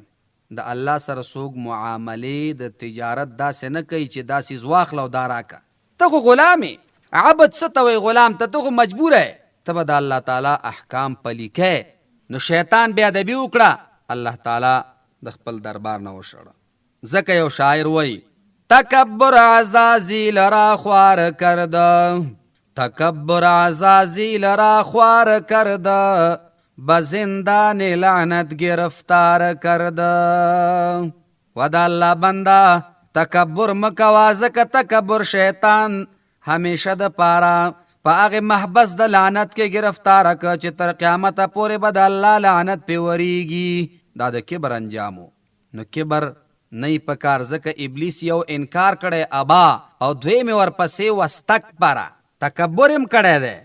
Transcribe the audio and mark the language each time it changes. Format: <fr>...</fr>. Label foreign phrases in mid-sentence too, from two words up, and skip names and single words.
<ps>د الله سره څوک معاملې د تجارت داسې نه کوي چې دا څیز واخله او دا راکه. ته خو غلام یې، عبد څه ته وایي غلام ته خو مجبوره یې، ته به د الله تعالی احکام پلي کوې. نو شیطان بیا ادبي وکړه، الله تعالی د خپل دربار نه وشړه. ځکه یو شاعر وایي</ps> <fa>تکبر عزازیل را خوار کرده، تکبر عزازیل را خوار کرده، به زندان لعنت گرفتار کرده.</fa> <ps>و د الله بنده تکبر مکوه، ځکه تکبر شیطان همیشه د پاره په هغې محبس د لعنت کې ګرفتاره که چې تر قیامته پورې به د الله لعنت پې وریږي. دا د کبر انجامو. نو کبر نه یې پکار، ځکه ابلیس یو انکار کړی ابا او دویم یې ورپسې واستکبره تکبر هم کړی دی.</ps>